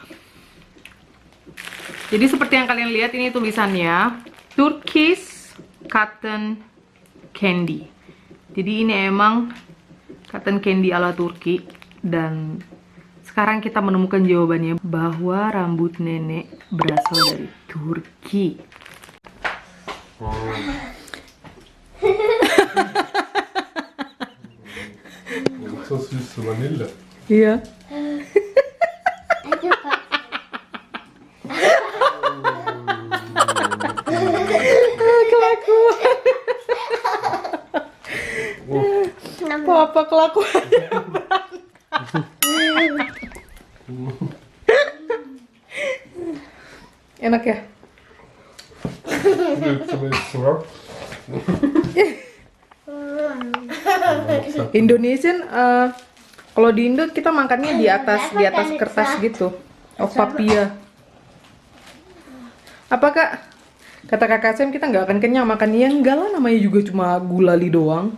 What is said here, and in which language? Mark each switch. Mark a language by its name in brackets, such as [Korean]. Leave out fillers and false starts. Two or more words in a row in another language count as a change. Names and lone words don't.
[Indonesian] Jadi seperti yang kalian lihat ini tulisannya [English] Turkish Cotton Candy. [Indonesian] Jadi ini emang [English] cotton candy [Indonesian] ala Turki. Dan sekarang kita menemukan jawabannya bahwa rambut nenek berasal dari Turki. [German] So süße Vanille. [Indonesian] Iya. Kelakuan. Apa kelakuannya? Enak ya? [German] Gut zum Essen, ja? [Indonesian] Indonesian, kalau di Indo kita makannya di atas kertas gitu. Oh, papia. Apa kak? Kata kakak Sam kita nggak akan kenyang makan ya, enggak lah, namanya juga cuma gulali doang.